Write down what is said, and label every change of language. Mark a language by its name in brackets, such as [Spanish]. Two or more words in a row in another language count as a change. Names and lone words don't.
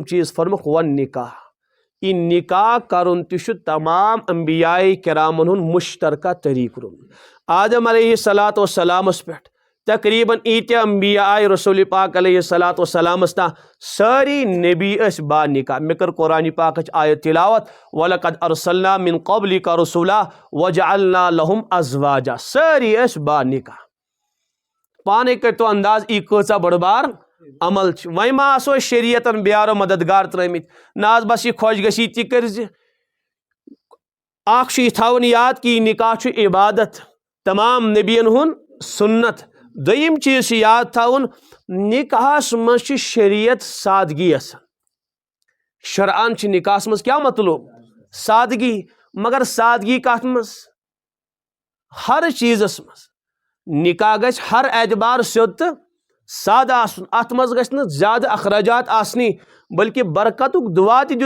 [Kashmiri] چیٖز فرموکھ ون نکاح یہ نکاح کرُن تہِ چھُ تمام انبیاء کرامن ہُنٛد مشترکہ طریقہٕ روٗدمُت آدم [Arabic] علیہ الصلوۃ [Kashmiri] والسلامس پٮ۪ٹھ تقریباً ایٖتیاہ انبیاء آے رسول پاک [Arabic] علیہ الصلوۃ والسلامس [Kashmiri] تام سٲری نبی ٲسۍ با نکاح مےٚ کٔر قرآن پاکٕچ آیت تلاوت [Arabic] وَلَقَدْ أَرْسَلْنَا مِن قَبْلِكَ رُسُلًا وَجَعَلْنَا لَهُمْ أَزْوَاجًا [Kashmiri] سٲری ٲسۍ با نکاح پانے کٔرتو انداز یہِ کۭژاہ بٔڑ بار عمل چھِ وۄنۍ ما آسو أسۍ شریعتن بیارو مددگار ترٲمٕتۍ نہ حظ بس یہِ خۄش گژھی تہِ کٔرزِ اکھ چھُ یہِ تھاوُن یاد کہ یہِ نکاح چھُ عبادت تمام نبین ہُنٛد سنت دوٚیِم چیٖز چھُ یاد تھاوُن نکاحس منٛز چھِ شریعت سادگی آسان شرعن چھِ نکاحس منٛز کیٛاہ مطلوب سادگی مگر سادگی کتھ منٛز ہر چیٖزس منٛز نکاح گژھِ ہر اعتبار سیوٚد تہٕ سادٕ آسُن اتھ منٛز گژھِ نہٕ زیادٕ اخراجات آسنی بلکہ برکتُک دعا تہِ